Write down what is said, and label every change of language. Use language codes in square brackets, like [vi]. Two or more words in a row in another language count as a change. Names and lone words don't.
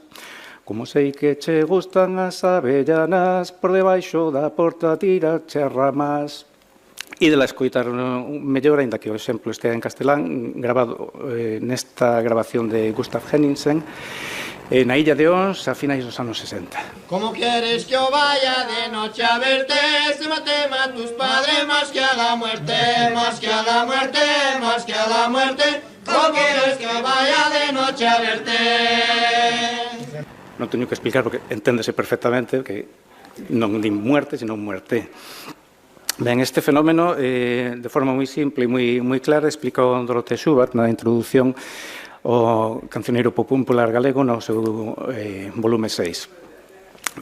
[gl] Como sei que che gustan as avellanas, por debaixo da porta tirache as ramas. E de la escoitar mellor, ainda que o exemplo estea en castelán, grabado nesta grabación de Gustav Henningsen, na Illa de Ons, a finais dos anos 60. [es] ¿Cómo quieres que yo vaya de noche a verte? Se mate a tus padres más que a la muerte, más que a la muerte, más que a la muerte. ¿Cómo quieres que vaya de noche a verte? [gl] Non teño que explicar porque enténdese perfectamente que non din muerte, senón muerte. Ben, este fenómeno, de forma moi simple e moi clara, explica o Dorothea Schubert na introducción ao cancioneiro popular galego no seu volume 6.